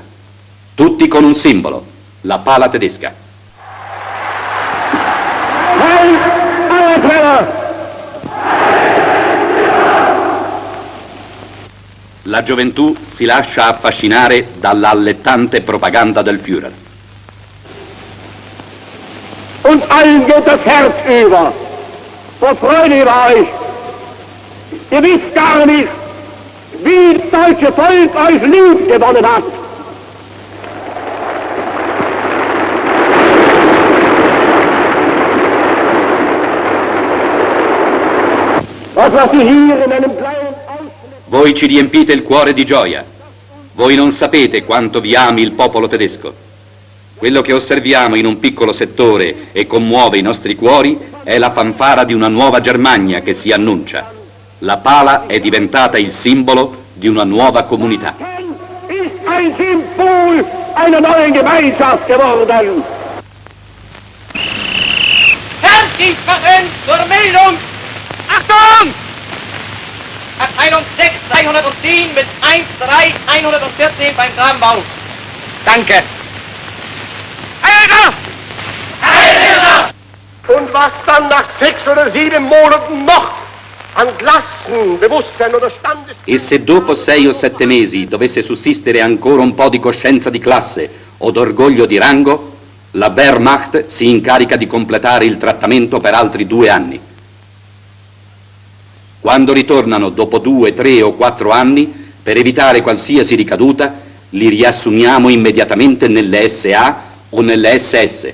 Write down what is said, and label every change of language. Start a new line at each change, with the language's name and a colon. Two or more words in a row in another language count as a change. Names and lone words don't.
Italian: Tutti con un simbolo, la pala tedesca. La gioventù si lascia affascinare dalla allettante propaganda del Führer.
German: Und allen geht das Herz über. So freut ihr euch. Ihr wisst gar nicht, wie das deutsche Volk euch lieb gewonnen hat. Was ihr hier in einem kleinen
Italian: Voi ci riempite il cuore di gioia. Voi non sapete quanto vi ami il popolo tedesco. Quello che osserviamo in un piccolo settore e commuove i nostri cuori è la fanfara di una nuova Germania che si annuncia. La pala è diventata il simbolo di una nuova comunità.
German: ist ein Symbol einer neuen Gemeinschaft geworden. Herzdienstwaffen zur Meldung! Achtung! Abteilung 6, 310 mit 13114 beim Grabenbau. Danke. Alter! Alter! Und was dann nach 6 oder 7 Monaten noch an Klassenbewusstsein oder Standes...
Italian: E se dopo 6 o 7 mesi dovesse sussistere ancora un po' di coscienza di classe o d'orgoglio di rango, la Wehrmacht si incarica di completare il trattamento per altri 2 anni. Quando ritornano dopo 2, 3 o 4 anni, per evitare qualsiasi ricaduta, li riassumiamo immediatamente nelle SA o nelle SS.